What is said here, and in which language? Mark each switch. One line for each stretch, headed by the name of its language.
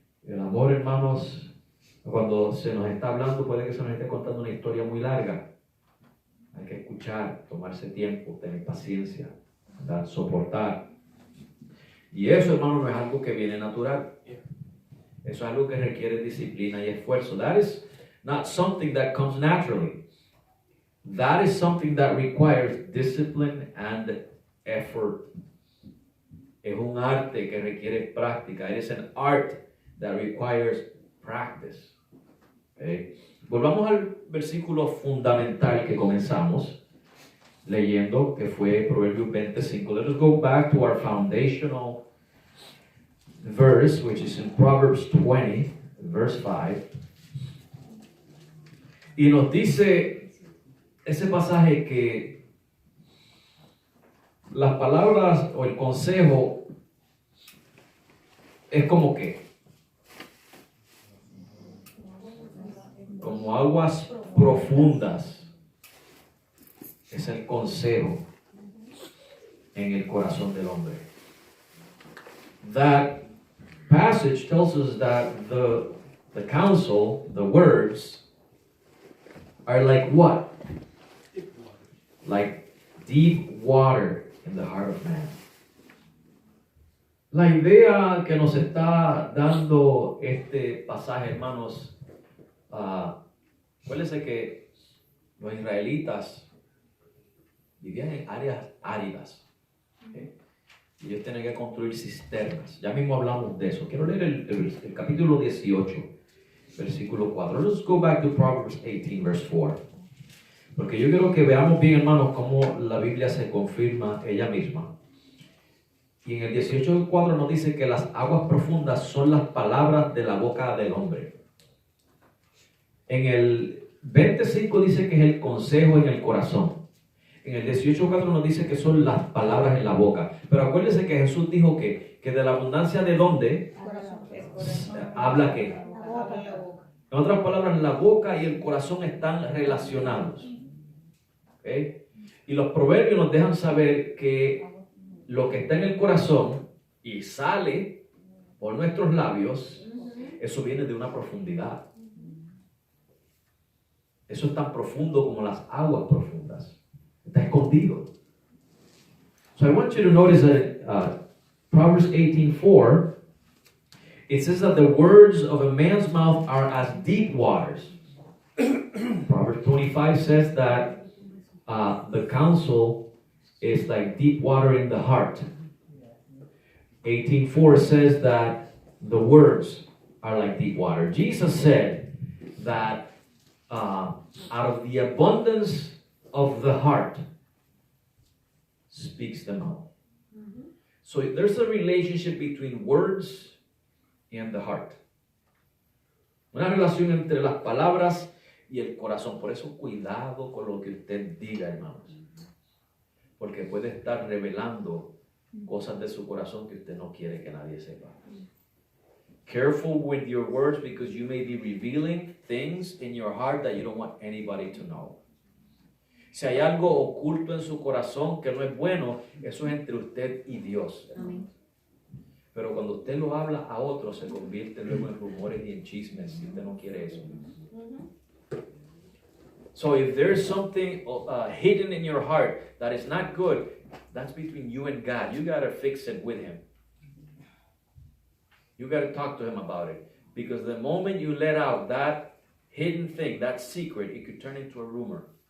Spanish: El amor, hermanos, cuando se nos está hablando, puede que se nos esté contando una historia muy larga. Hay que escuchar, tomarse tiempo, tener paciencia, ¿verdad? Soportar. Y eso, hermano, no es algo que viene natural. Eso es algo que requiere disciplina y esfuerzo.
English: That is not something that comes naturally. That is something that requires discipline and effort.
Spanish: Es un arte que requiere práctica.
English: It is an art that requires practice. Okay.
Spanish: Volvamos al versículo fundamental que comenzamos leyendo, que fue Proverbios 25.
English: Let us go back to our foundational verse, which is in Proverbs 20, verse 5.
Spanish: Y nos dice ese pasaje que las palabras o el consejo es como que como aguas profundas es el consejo en el corazón del hombre.
English: That passage tells us that the counsel, the words, are like what? Like deep water in the heart of man.
Spanish: La idea que nos está dando este pasaje, hermanos, acuérdense que los israelitas vivían en áreas áridas. ¿Okay? Y ellos tenían que construir cisternas. Ya mismo hablamos de eso. Quiero leer el capítulo 18, versículo 4.
English: Let's go back to Proverbs 18, verse 4.
Spanish: Porque yo quiero que veamos bien, hermanos, cómo la Biblia se confirma ella misma. Y en el 18:4 nos dice que las aguas profundas son las palabras de la boca del hombre. En el 25 dice que es el consejo en el corazón. En el 18:4 nos dice que son las palabras en la boca. Pero acuérdense que Jesús dijo que de la abundancia de dónde habla qué. En otras palabras, la boca y el corazón están relacionados. ¿Okay? Y los proverbios nos dejan saber que lo que está en el corazón y sale por nuestros labios, eso viene de una profundidad. Eso es tan profundo como las aguas profundas. Está escondido.
English: So I want you to notice that Proverbs 18:4, it says that the words of a man's mouth are as deep waters. Proverbs 25 says that the counsel is like deep water in the heart. 18:4 says that the words are like deep water. Jesus said that out of the abundance of the heart speaks the mouth. So there's a relationship between words and the heart.
Spanish: Una relación entre las palabras y el corazón. Por eso cuidado con lo que usted diga, hermanos. Porque puede estar revelando cosas de su corazón que usted no quiere que nadie sepa.
English: Careful with your words because you may be revealing things in your heart that you don't want anybody to know.
Spanish: Si hay algo oculto en su corazón que no es bueno, eso es entre usted y Dios. Amén. Pero cuando usted lo habla a otros, se convierte luego en rumores y en chismes, y usted no quiere eso.
English: So if there's something hidden in your heart that is not good, that's between you and God. You got to fix it with Him. You got to talk to Him about it. Because the moment you let out that hidden thing, that secret, it could turn into a rumor.